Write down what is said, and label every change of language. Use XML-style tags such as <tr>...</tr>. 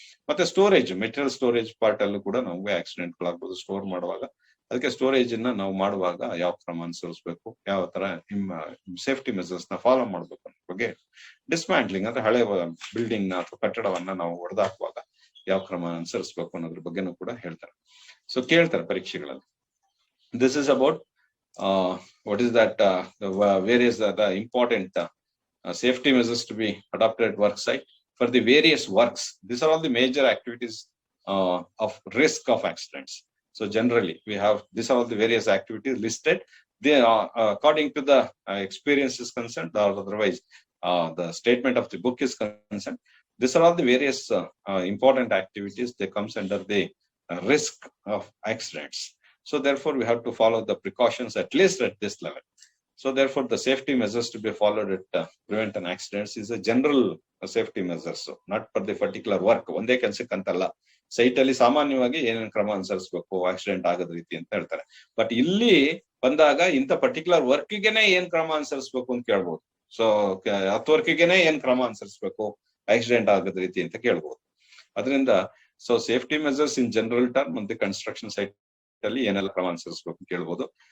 <kn>ಮತ್ತೆ storage, material storage part ಅಲ್ಲೂ ಕೂಡ ನಮಗೆ ಆಕ್ಸಿಡೆಂಟ್ ಗಳಾಗ್ಬೋದು ಸ್ಟೋರ್ ಮಾಡುವಾಗ. ಅದಕ್ಕೆ ಸ್ಟೋರೇಜ್ ಅನ್ನ ನಾವು ಮಾಡುವಾಗ ಯಾವ ಕ್ರಮ ಅನುಸರಿಸಬೇಕು, ಯಾವ ತರ ಸೇಫ್ಟಿ ಮೆಸರ್ಸ್ ನ ಫಾಲೋ ಮಾಡ್ಬೇಕು ಅನ್ನೋ ಬಗ್ಗೆ. ಡಿಸ್ಮ್ಯಾಂಟ್ಲಿಂಗ್ ಅಂದ್ರೆ ಹಳೆ ಬಿಲ್ಡಿಂಗ್ ನ ಅಥವಾ ಕಟ್ಟಡವನ್ನ ನಾವು ಹೊಡೆದಾಕುವಾಗ ಯಾವ ಕ್ರಮ ಅನುಸರಿಸಬೇಕು ಅನ್ನೋದ್ರ ಬಗ್ಗೆನೂ ಕೂಡ ಹೇಳ್ತಾರೆ. ಸೊ ಕೇಳ್ತಾರೆ ಪರೀಕ್ಷೆಗಳಲ್ಲಿ.</kn> <en>This is about what is that various the important safety measures to be adopted at work site for the various works. These are all the major activities of risk of accidents. So generally we have these are all the various activities listed. They are according to the experience is concerned, or otherwise the statement of the book is concerned. These are all the various important activities. They comes under the risk of accidents. So therefore we have to follow the precautions at least at this level. So therefore the safety measures to be followed at prevent an accidents is a general safety measures, so not for the particular work.</en> <kn>ಒಂದೇ ಕೆಲಸಕ್ಕೆ ಅಂತಲ್ಲ, site ಅಲ್ಲಿ ಸಾಮಾನ್ಯವಾಗಿ ಏನೇನು ಕ್ರಮ ಅನುಸರಿಸಬೇಕು accident ಆಗದ ರೀತಿ ಅಂತ ಹೇಳ್ತಾರೆ. ಬಟ್ ಇಲ್ಲಿ ಬಂದಾಗ ಇಂಥ ಪರ್ಟಿಕ್ಯುಲರ್ ವರ್ಕ್ಗೆನೆ ಏನ್ ಕ್ರಮ ಅನುಸರಿಸಬೇಕು ಅಂತ ಕೇಳ್ಬೋದು. ಸೊ ಹತ್ತು ವರ್ಕ್ಗೆನೆ ಏನ್ ಕ್ರಮ ಅನುಸರಿಸಬೇಕು ಆಕ್ಸಿಡೆಂಟ್ ಆಗದ ರೀತಿ ಅಂತ ಕೇಳ್ಬೋದು. ಅದರಿಂದ so</kn> <en>safety measures in general term</en> <kn>ಮತ್ತೆ ಕನ್ಸ್ಟ್ರಕ್ಷನ್ ಸೈಟ್ ಅಲ್ಲಿ ಏನೆಲ್ಲ ಕ್ರಮ ಅನುಸರಿಸಬೇಕು ಅಂತ ಕೇಳ್ಬೋದು.</kn>